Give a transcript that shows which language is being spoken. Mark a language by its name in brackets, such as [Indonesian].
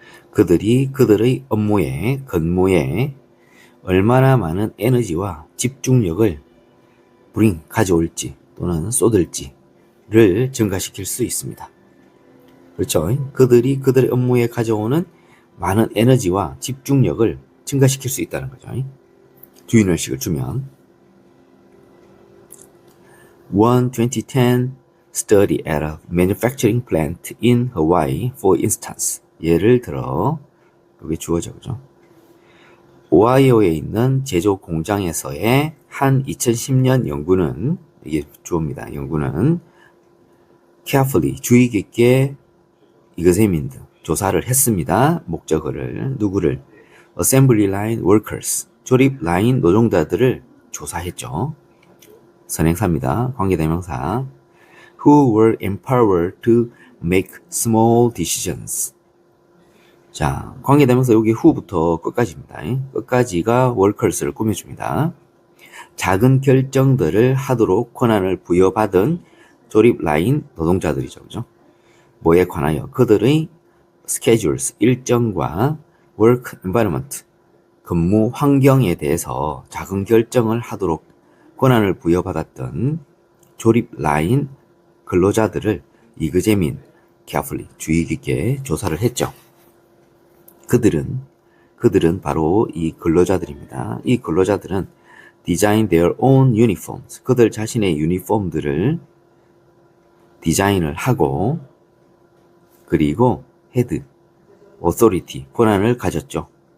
[Korean] 그들이 그들의 업무에, 근무에 얼마나 많은 에너지와 집중력을 가져올지 또는 쏟을지를 증가시킬 수 있습니다. 그렇죠? 그들이 그들의 업무에 가져오는 많은 에너지와 집중력을 증가시킬 수 있다는 거죠. 주인의식을 주면. [English] 2010 study at a manufacturing plant in Hawaii, for instance. [Korean] 예를 들어, 여기 주어져, 그죠? 오하이오에 있는 제조 공장에서의 한 2010년 연구는, 이게 주어입니다. 연구는 carefully, 주의 깊게 examined, 조사를 했습니다. 목적어를, 누구를? [English] assembly line workers, [Korean] 조립 라인 노동자들을 조사했죠. 선행사입니다. 관계대명사. [English] who were empowered to make small decisions. [Korean] 자, 관계대명사 여기 who부터 끝까지입니다. 끝까지가 workers를 꾸며줍니다. 작은 결정들을 하도록 권한을 부여받은 조립 라인 노동자들이죠. 그죠? 뭐에 관하여? 그들의 schedules, 일정과 [English] work environment, [Korean] 근무 환경에 대해서 작은 결정을 하도록 권한을 부여받았던 조립 라인 근로자들을 examine, carefully, 주의 깊게 조사를 했죠. 그들은 그들은 바로 이 근로자들입니다. 이 근로자들은 [English] design their own uniforms. [Korean] 그들 자신의 유니폼들을 디자인을 하고 그리고 [English] had authority [Korean] 권한을 가졌죠.